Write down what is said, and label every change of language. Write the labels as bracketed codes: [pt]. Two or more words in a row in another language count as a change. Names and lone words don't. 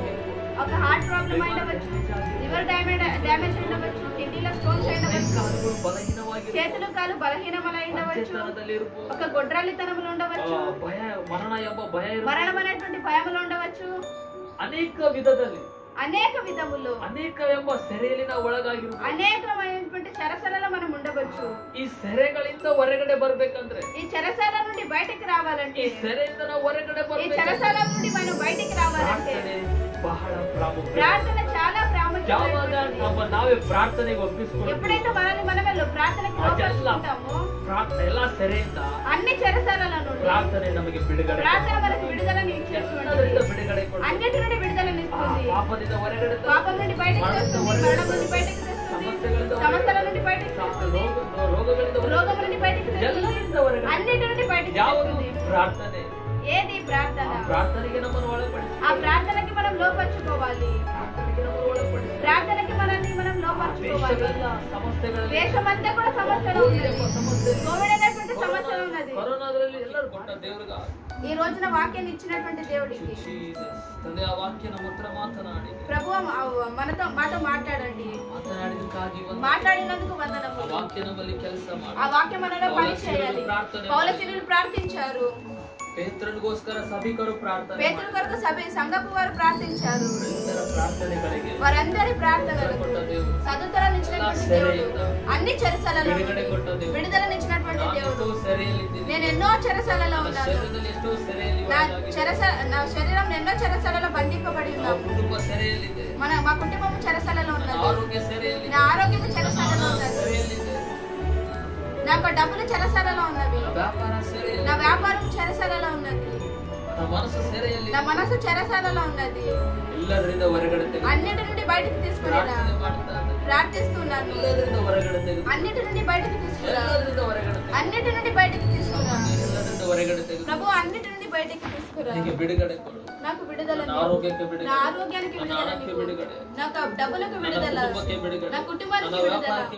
[te] ఒక [en] heart problem [te] అయినవచ్చు, [en] liver damage [te] అయినవచ్చు, కిడ్నీలో స్టోన్స్ అయినవచ్చు, చేతులు కాలు బలహీనములు అయినవచ్చు, ఒక గొడ్రాలితనములు ఉండవచ్చు, మరణమైనటువంటి భయములు ఉండవచ్చు, అనేక విధములు [kn] ಅನೇಕ ಎಂಬ ಸೆರೆಯಲ್ಲಿನ ಒಳಗಾಗಿರುವುದು. [te] అనేకమైనటువంటి చెరసాలలో మనం ఉండవచ్చు. [kn] ಈ ಸೆರೆಗಳಿಂದ ಹೊರಗಡೆ ಬರ್ಬೇಕಂದ್ರೆ, [te] ఈ చెరసాల నుండి బయటికి రావాలంటే, [kn] ಈ ಸೆರೆಯಿಂದ ನಾವು ಹೊರಗಡೆ [te] ఈ [kn] ಬರ್ಬೇಕು. [te] చెరసాల నుండి మనం బయటికి రావాలంటే [kn] ಬಹಳ ಪ್ರಾಮುಖ್ಯ. [te] ప్రార్థన చాలా [kn] ಯಾವಾಗ [te] ప్రాముఖ్యమైనది. [kn] ನಾವೇ ಪ್ರಾರ್ಥನೆಗೆ ಒಪ್ಪಿಸ್ಕೊಂಡು [te] ఎప్పుడైతే మనల్ని మనమే ప్రార్థనకి లోపరుచుకుంటామో, [kn] ಎಲ್ಲ ಸೆರೆಯಿಂದ [te] అన్ని చెరసాల నుండి [kn] ಪ್ರಾರ್ಥನೆ ನಮಗೆ ಬಿಡುಗಡೆ, [te] ప్రార్థన మనకు విడుదలని ఇచ్చేస్తుంది. [kn] ಎಲ್ಲದರಿಂದ ಬಿಡುಗಡೆ ಕೊಡುತ್ತೆ. [te] అన్నిటి నుండి విడుదలని ఇస్తుంది. [kn] ಪಾಪದಿಂದ ಹೊರಗಡೆ ತರುತ್ತೆ. [te] పాపం నుండి బయటకు తెస్తుంది, మరణం నుండి బయటకు తెస్తుంది, సమస్యల నుండి బయటకు తెస్తుంది, [kn] ರೋಗಗಳಿಂದ [te] రోగం నుండి బయటకు తెస్తుంది, [kn] ಎಲ್ಲರಿಂದ ಹೊರಗಡೆ. [te] అన్నిటి నుండి బయటకు [kn] ಯಾವುದು [te] తెస్తుంది. [kn] ಪ್ರಾರ್ಥನೆ? [te] ఏది ప్రార్థన? [kn] ಪ್ರಾರ್ಥನೆಗೆ ನಮ್ಮನ್ನು ಒಳಪಡಿಸಿ, [te] ఆ ప్రార్థనకి మనం లోపరుచుకోవాలి. [kn] ಪ್ರಾರ್ಥನೆಗೆ ನಮ್ಮನ್ನು ಒಳಪಡಿಸಿ. [te] ప్రార్థనకి మనల్ని మనం లోపరుచుకోవాలి. [kn] ದೇಶವೆಲ್ಲ ಸಮಸ್ಯೆಗಳಲ್ಲಿ, [te] దేశమంతా కూడా సమస్యలు ఉన్నది. [kn] ಸಮಸ್ಯೆ, [te] కోవిడ్ అనేటువంటి సమస్యలు ఉన్నది. [kn] ಕರೋನಾದಲ್ಲಿ ಎಲ್ಲರೂ ಕೊಟ್ಟ ದೇವರಿಗೆ [te] ఈ రోజున వాక్యాన్ని ఇచ్చినటువంటి దేవుడికి [kn] ತಂದೆ ಆ ವಾಕ್ಯ ನಮ್ಮ ಹತ್ರ ಮಾತನಾಡಿ, [te] ప్రభు మాతో మాట్లాడండి. [kn] ಮಾತನಾಡಿದಕ್ಕಾಗಿ ವಂದನೆ. [te] మాట్లాడినందుకు [kn] ಆ [te] వందనములు. [kn] ವಾಕ್ಯ ನಮ್ಮಲ್ಲಿ ಕೆಲಸ ಮಾಡಿ. [te] ఆ వాక్యం మనలో పని చేయాలి. పౌలశీనులు ప్రార్థించారు, [kn] ಪೇತ್ರನಿಗೋಸ್ಕರ ಸಭಿಕರು ಪ್ರಾರ್ಥನೆ [te] పేతురు కొరకు సంఘపు వారు ప్రార్థించారు. [kn] ಎಲ್ಲರ ಪ್ರಾರ್ಥನೆಗಳಿಗೆ [te] వారందరి ప్రార్థనలకు [kn] ಕೊಟ್ಟ ದೇವರು, [te] సదుత్తరాన్నిచ్చినటువంటి దేవుడు, అన్ని చెరసాలలో [kn] ಬಿಡುಗಡೆ ಕೊಟ್ಟ ದೇವರು. [te] విడుదలనిచ్చినటువంటి [kn] ನಾನು [te] దేవుడు. [kn] ಎಷ್ಟೋ ಸೆರೆಯಲ್ಲಿದ್ದೀನಿ, [te] నేను ఎన్నో చెరసాలలో [kn] ನನ್ನ [te] ఉన్నాను. [kn] ಶರೀರದಲ್ಲಿ ಎಷ್ಟೋ ಸೆರೆಯಲ್ಲಿ [te] నా [kn] ಒಳಗಾಗಿದೆ. [te] నా శరీరం ఎన్నో చెరసాలలో బంధింపబడి [kn] ನಮ್ಮ [te] ఉన్నాము. [kn] ಕುಟುಂಬ ಸೆರೆಯಲ್ಲಿದೆ, [te] మా కుటుంబం చెరసాలలో [kn] ನನ್ನ [te] ఉన్నది, [kn] ಆರೋಗ್ಯ ಸೆರೆಯಲ್ಲಿದೆ, [te] నా ఆరోగ్యం చెరసాలలో [kn] ನನ್ನ [te] ఉన్నది, [kn] ಸೆರೆಯಲ್ಲಿದೆ, [te] నాకు డబ్బులు చెరసాలలో ఉన్నవి, [kn] ನನ್ನ ವ್ಯಾಪಾರ [te] నా [kn] ಸೆರೆಯಲ್ಲಿದೆ, [te] వ్యాపారం చెరసాలలో ఉన్నది, [kn] ನನ್ನ ಮನಸ್ಸು ಸೆರೆಯಲ್ಲಿದೆ. [te] నా మనసు చెరసాలలో ఉన్నది. [kn] ಎಲ್ಲದರಿಂದ ಹೊರಗಡೆ ತೆಗೆದು [te] అన్నిటి నుండి బయటకు తీసుకునేలా [kn] ಪ್ರಾರ್ಥನೆ ಮಾಡ್ತಾ ಇದ್ದೇನೆ. [te] ప్రార్థిస్తున్నాను. [kn] ಎಲ್ಲದರಿಂದ ಹೊರಗಡೆ ತೆಗೆದು, [te] అన్నిటి నుండి బయటకు తీసుకురా, [kn] ಎಲ್ಲದರಿಂದ ಹೊರಗಡೆ ತೆಗೆದು, [te] అన్నిటి నుండి బయటకు తీసుకురా [kn] ಎಲ್ಲದರಿಂದ ಹೊರಗಡೆ ತೆಗೆದು [te] ప్రభు, అన్నిటి నుండి బయటకు తీసుకురా. [kn] ನನಗೆ ಬಿಡುಗಡೆ ಕೊಡು. [te] నాకు విడుదల, [kn] ನನ್ನ ಆರೋಗ್ಯಕ್ಕೆ [te] నా [kn] ಬಿಡುಗಡೆ, [te] ఆరోగ్యానికి [kn] ನನ್ನ [te] విడుదల, [kn] ಹಣಕ್ಕೆ ಬಿಡುಗಡೆ, [te] నాకు డబ్బులకు [kn] ನನ್ನ [te] విడుదల, [kn] ಕುಟುಂಬಕ್ಕೆ ಬಿಡುಗಡೆ, [te] నా కుటుంబానికి [kn] ನನ್ನ [te] విడుదల, [kn] ವ್ಯಾಪಾರಕ್ಕೆ